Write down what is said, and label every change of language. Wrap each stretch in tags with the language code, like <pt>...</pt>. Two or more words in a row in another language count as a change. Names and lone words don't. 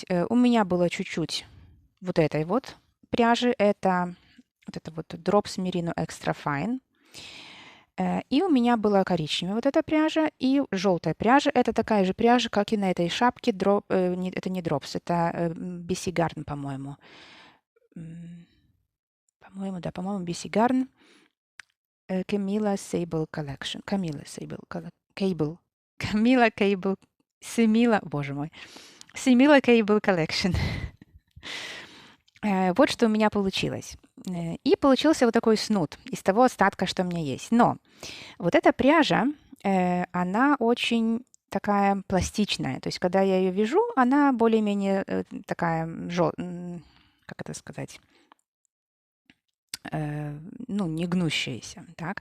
<ru>У меня было чуть-чуть вот этой вот пряжи, это вот Drops Merino Extra Fine. И у меня была коричневая вот эта пряжа и желтая пряжа. Это такая же пряжа, как и на этой шапке. Это не дропс, это BC Garn, по-моему. По-моему, да, по-моему, BC Garn. Camilla Sable Collection. Camilla Sable Cable. Camilla Cable. Semilla, боже мой. Semilla Cable Collection. Вот что у меня получилось. И получился вот такой снуд из того остатка, что у меня есть. Но вот эта пряжа, она очень такая пластичная. То есть, когда я ее вяжу, она более-менее такая, как это сказать, ну, не гнущаяся, так?</ru>